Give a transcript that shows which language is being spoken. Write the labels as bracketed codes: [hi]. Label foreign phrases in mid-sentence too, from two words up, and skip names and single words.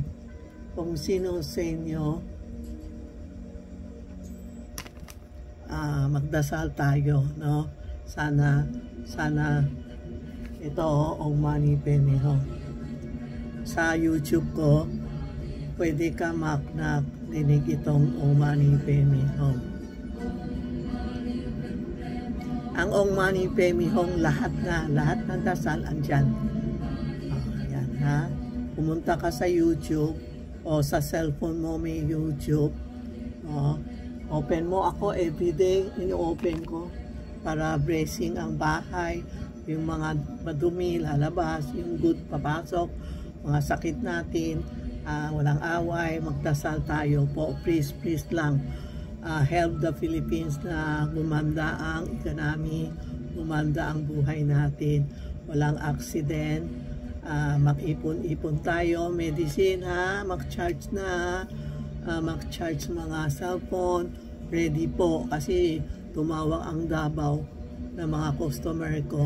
[tl] Kung sino sa inyo, magdasal tayo, no? Sana ito, [sa] Om Mani Padme Hum. [tl] Sa YouTube ko, pwede ka dinig itong Om Mani Padme Hum. Ang Om Mani Padme Hum, lahat ng dasal andyan. Yan, pumunta ka sa YouTube o sa cellphone mo, may YouTube, Oh, open mo ako everyday, ini-open ko para blessing ang bahay, yung mga madumi lalabas, yung good papasok, mga sakit natin, walang away, magdasal tayo po, please lang. [en] Help the Philippines [tl] na gumanda ang economy, gumanda ang buhay natin, walang accident, mag-ipon-ipon tayo, medicine ha, mag-charge na, mag-charge mga cellphone, ready po kasi tumawag ang Davao na mga customer ko.